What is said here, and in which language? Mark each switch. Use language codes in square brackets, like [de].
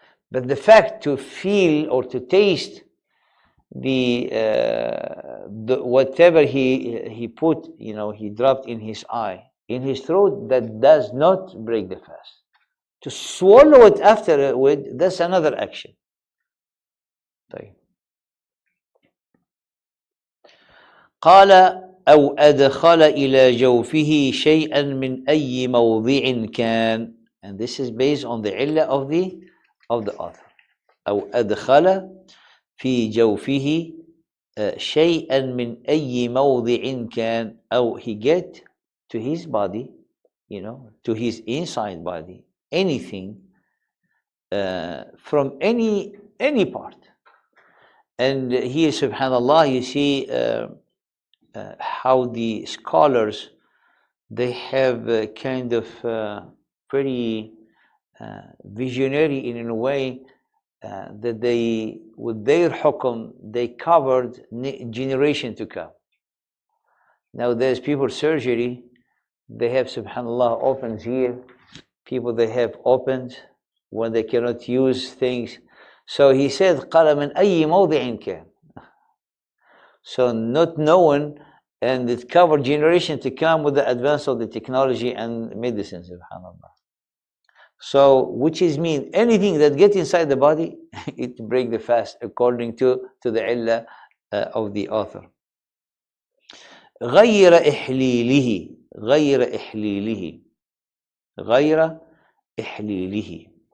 [en] But the fact to feel or to taste the whatever he put, he dropped in his eye, in his throat, that does not break the fast. To swallow it afterward, that's another action. [ar] قال أو أدخل إلى جوفه شيئا من أي موضع كان. [en] And this is based on the illah of the author. [ar] أو أدخل في جوفه شيئا من أي موضع كان. أو [en] he get to his body, to his inside body, anything from any part. And here, subhanallah, you see how the scholars they have a kind of pretty visionary in a way that they, with their hukum, they covered generation to come. Now there's people surgery, they have subhanallah opens here, people they have opened when they cannot use things. So he said [ar] قال من أي موضع كان. [en] So not known, and it covered generation to come with the advance of the technology and medicine, subhanallah. So which is mean anything that gets inside the body, it break the fast according to the illah of the author. [ar] غير إحليله غير إحليله غير إحليله.